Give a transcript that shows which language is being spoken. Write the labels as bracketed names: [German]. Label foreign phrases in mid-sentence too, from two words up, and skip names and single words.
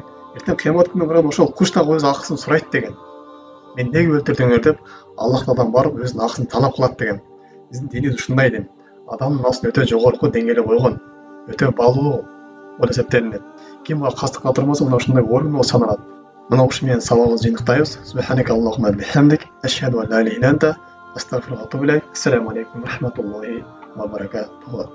[Kyrgyz] Эртең кыямат күнүнө барганда ошол куш дагы өз акысын сурайт деген. Мен неге өлтүрдүңөр деп Аллах Тааладан барып өзүнүн акысын талап кылат деген. Биздин динибиз ушундай дин. Адамдын акысын өтө жогорку деңгээлде койгон, өтө баалуу болуп эсептелинет. Ким буга кастык калтырмаса, мына ушундай оор күнөө саналат. Мына ушу менен сабагыбызды жыйынтыктайбыз. [Arabic] سبحانك اللهم بحمدك، أشهد أن لا إله إلا أنت، أستغفرك وأتوب إليك. السلام عليكم ورحمة الله وبركاته.